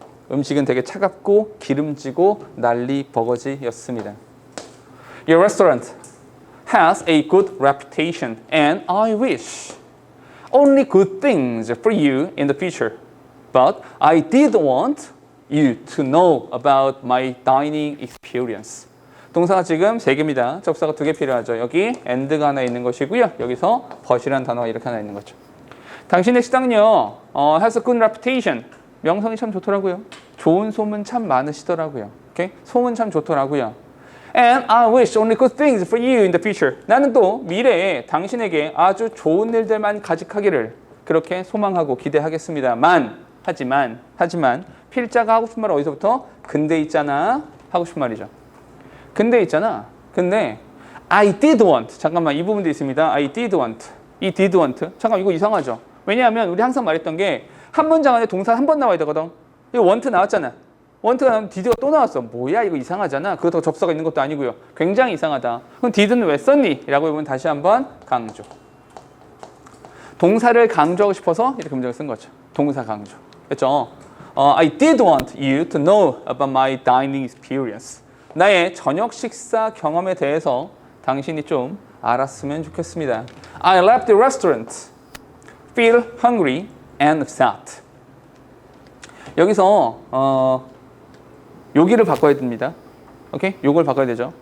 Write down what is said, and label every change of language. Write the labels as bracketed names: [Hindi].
[Korean] 음식은 되게 차갑고 기름지고 난리 버거지였습니다. [English] Your restaurant has a good reputation and I wish only good things for you in the future. But I did want you to know about my dining experience. [Korean] 동사가 지금 3개입니다. 접사가 2개 필요하죠. 여기 and가 하나 있는 것이고요. 여기서 but이라는 단어가 이렇게 하나 있는 거죠. 당신의 식당은요, [English] has a good reputation. [Korean] 명성이 참 좋더라고요. 좋은 소문 참 많으시더라고요. 오케이? 소문 참 좋더라고요. [English] And I wish only good things for you in the future. [Korean] 나는 또 미래에 당신에게 아주 좋은 일들만 가득하기를 그렇게 소망하고 기대하겠습니다만, 하지만 필자가 하고 싶은 말은 어디서부터? 근데 있잖아 하고 싶은 말이죠. 근데 있잖아. 근데 [English] I did want. [Korean] 잠깐만, 이 부분도 있습니다. [English] I did want. 이 did want. [Korean] 잠깐, 이거 이상하죠. 왜냐하면 우리 항상 말했던 게 한 문장 안에 동사 한 번 나와야 되거든. 이거 want 나왔잖아. want가 나오면 did가 또 나왔어. 뭐야, 이거 이상하잖아. 그렇다고 접사가 있는 것도 아니고요. 굉장히 이상하다. 그럼 did는 왜 썼니? 라고 해보면 다시 한번 강조. 동사를 강조하고 싶어서 이렇게 문장을 쓴 거죠. 동사 강조. 그렇죠? [English] I did want you to know about my dining experience. [Korean] 나의 저녁 식사 경험에 대해서 당신이 좀 알았으면 좋겠습니다. [English] I left the restaurant, feel hungry and upset. [Korean] 여기서 여기를 바꿔야 됩니다. 오케이? 요걸 바꿔야 되죠.